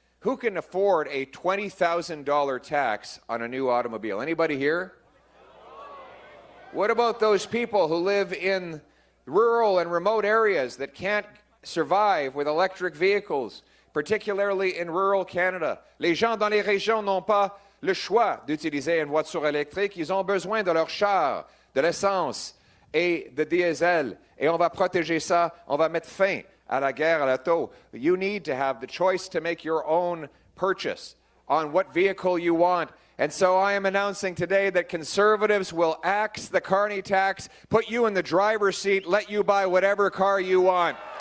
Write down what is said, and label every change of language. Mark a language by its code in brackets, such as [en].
[en] Who can afford a $20,000 tax on a new automobile? Anybody here? What about those people who live in rural and remote areas that can't survive with electric vehicles, particularly in rural Canada? [fr] Les gens dans les régions n'ont pas le choix d'utiliser une voiture électrique. Ils ont besoin de leur char, de l'essence et de diesel. Et on va protéger ça. On va mettre fin à la guerre à l'auto. [en] You need to have the choice to make your own purchase on what vehicle you want. And so I am announcing today that Conservatives will axe the Carney tax, put you in the driver's seat, let you buy whatever car you want.